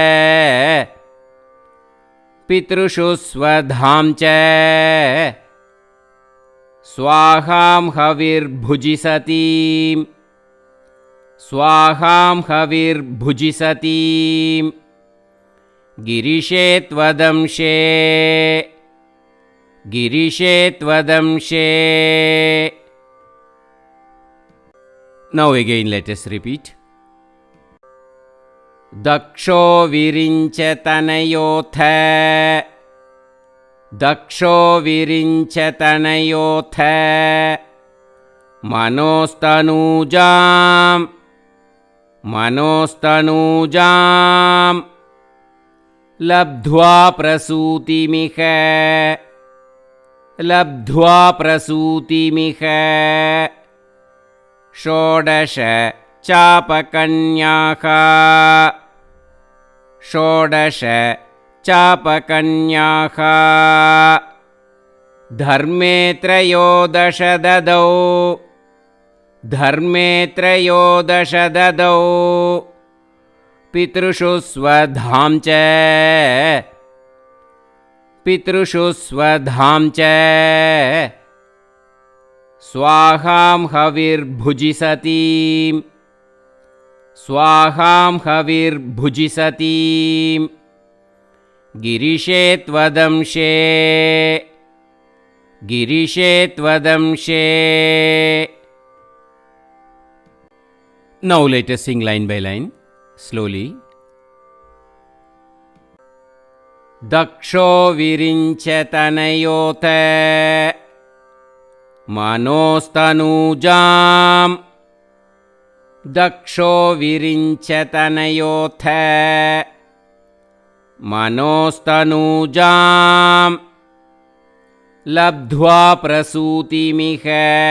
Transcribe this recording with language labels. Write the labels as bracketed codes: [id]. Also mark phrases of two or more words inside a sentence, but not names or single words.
[sa] पितृषु स्वधां च स्वाहां हविर्भुजिसतीं स्वाहां हविर्भुजिसतीं गिरिशे त्वदंशे गिरिशे त्वदंशे, கிரிஷே த்வதம்ஷே. [en] Now again let us repeat. [sa] दक्षो विरिञ्च तनयोथ दक्षो विरिञ्च तनयोथ मनोस्तनुजां मनोस्तनुजां लब्ध्वा प्रसूतिमिह, लब्ध्वा प्रसूतिमिह षोडश चापकन्याः, षोडश चापकन्याः धर्मे त्रयोदश ददौ धर्मे त्रयोदश ददौ पितृषु स्वधां च पितृषु स्वधां च स्वाहां हविर्भुजिसतीं स्वाहां हविर्भुजिसतीं गिरिशे त्वदंशे गिरिशे त्वदंशे. [en] Now let us sing line by line slowly. [sa] दक्षो विरिञ्चतनयोथ मनोस्तनुजां दक्षो विरिञ्चतनयोथ मनोस्तनुजां लब्ध्वा प्रसूतिमिह